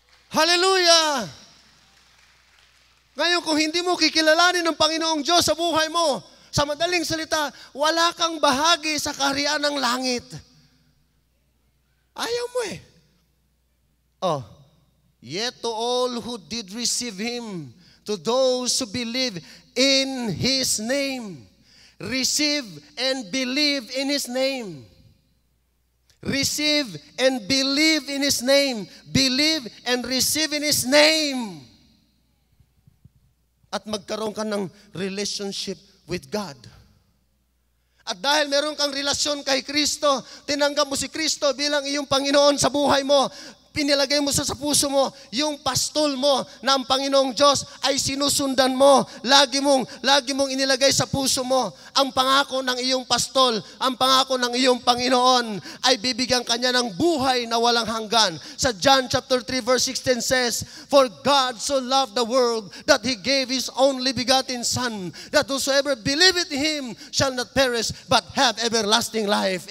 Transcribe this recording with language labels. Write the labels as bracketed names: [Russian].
[Filipino] Hallelujah! Ngayon, kung hindi mo kikilalanin ng Panginoong Diyos sa buhay mo, sa madaling salita, wala kang bahagi sa kaharian ng langit. Ayaw mo eh. [English] Oh, yet to all who did receive Him, to those who believe in His name, receive and believe in His name. Receive and believe in His name. Believe and receive in His name. [Filipino] At magkaroon ka ng [English] relationship with God. [Filipino] At dahil meron kang relasyon kay Kristo, tinanggap mo si Kristo bilang iyong Panginoon sa buhay mo, pinilagay mo sa puso mo, yung pastol mo na ang Panginoong Diyos ay sinusundan mo. Lagi mong inilagay sa puso mo ang pangako ng iyong pastol, ang pangako ng iyong Panginoon ay bibigyan kanya ng buhay na walang hanggan. [English] Sa John chapter 3 verse 16 says, "For God so loved the world that He gave His only begotten Son, that whosoever believeth in Him shall not perish but have everlasting life."